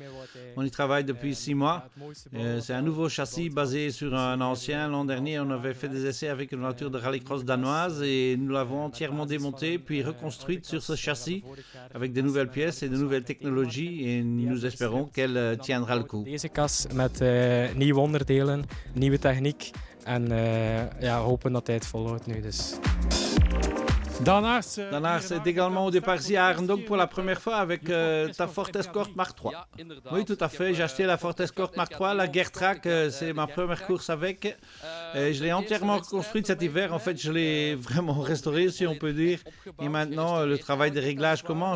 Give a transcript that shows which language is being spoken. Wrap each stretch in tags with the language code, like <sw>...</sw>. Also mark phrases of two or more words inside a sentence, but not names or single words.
<fr>On y travaille depuis 6 mois. C'est un nouveau châssis basé sur un ancien. L'an dernier, on avait fait des essais avec une voiture de rallycross danoise et nous l'avons entièrement démontée puis reconstruite sur ce châssis avec de nouvelles pièces et de nouvelles technologies et nous espérons qu'elle tiendra le coup.</fr> <nl>Deze kas met nieuwe onderdelen, nieuwe techniek en ja, hopen dat hij het volhoudt nu dus.</nl> <fr>Danars est également au départ ici à Arndonk pour la première fois avec ta Ford Escort Mark III. Oui, tout à fait. J'ai acheté la Ford Escort Mark III, la Geartrack, c'est ma première course avec. Je l'ai entièrement reconstruite cet hiver. En fait, je l'ai vraiment restaurée, si on peut dire. Et maintenant, le travail de réglage commence.</fr>